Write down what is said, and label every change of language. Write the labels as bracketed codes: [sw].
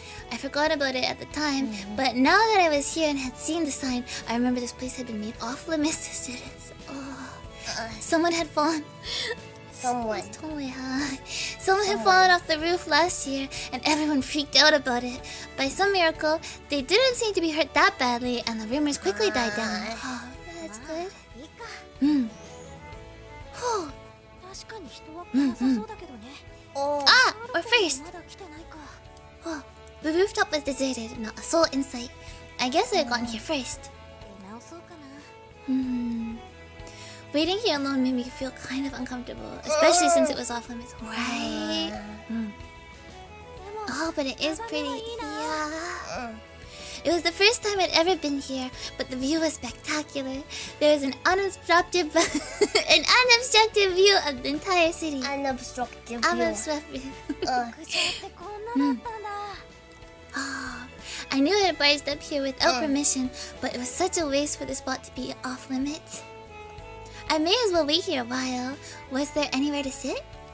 [en] I forgot about it at the time, but now that I was here and had seen the sign, I remember this place had been made off limits to students. Someone had fallen. Someone. Someone had fallen off the roof last year, and everyone freaked out about it. By some miracle, they didn't seem to be hurt that badly, and the rumors quickly died down. That's good. [ja] 確かに人は来なさそうだけどね。 [en] Or first. [ja] まだ来てないか。 [en] The rooftop was deserted, not a soul in sight. I guess I had gotten here first. [ja] 出直そうかな。 [en] Waiting here alone made me feel kind of uncomfortable, especially since it was off limits. Right? Oh, but it is pretty. Yeah. It was the first time I'd ever been here, but the view was spectacular. There was an unobstructed view of the entire city. Unobstructed view. [ja] 屋上ってこんなだったんだ。 [en] I knew I had barged up here without permission, but it was such a waste for the spot to be off limits. I may as well wait here a while. Was there anywhere to sit?